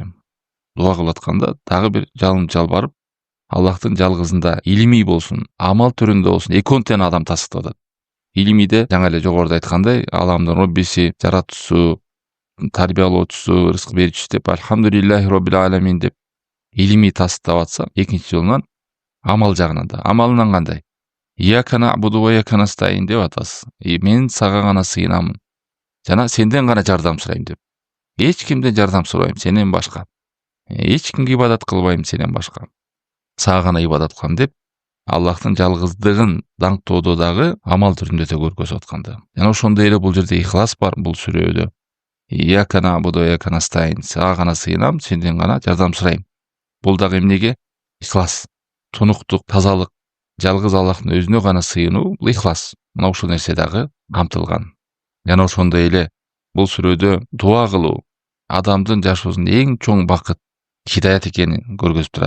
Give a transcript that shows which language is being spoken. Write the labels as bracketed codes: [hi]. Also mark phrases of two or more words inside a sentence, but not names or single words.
[ky] Дуа кылып атканда дагы бир жалбарып, Аллахтын жалгызында илимий болсун, амал түрүндө болсун, эконтен адам тастыктап атат. Илимиде жаңа эле жогоруда айткандай, ааламдын Роббиси, жаратуучусу, тарбиялоочусу, рызык берүүчүсү деп [ar] الحمد لله رب العالمين [ky] деп илимий тастыктап атса, экинчи жолунан амал жагынан да. Амалынан кандай? [ar] إياك نعبد وإياك نستعين [ky] деп атасыз. Мен сага гана сыйынамын. Жана сенден гана жардам сурайм деп. Эч кимден жардам сурабайм сенен башка. Эч кимге ибадат кылбайм сенен башка. Сага гана ибадат кылам деп Аллахтын жалгыздыгын даңктоодо дагы амал түрүндө да көргөзүп атканда. Жана ошондой эле бул жерде ихлас бар бул сүрөдө. [ar] إياك نعبد وإياك نستعين, [ky] сага гана сыйынам, сенден гана жардам сурайм. Бул дагы эмнеге? Ихлас, тунуктук, тазалык, жалгыз Аллахтын өзүнө гана сыйынуу, бул ихлас. Мына ушул нерсе дагы камтылган. Жана ошондой эле бул сүрөдө дуа кылуу адамдын жашоосунда эң чоң бакыт, хидаят экенин көргөзүп турат.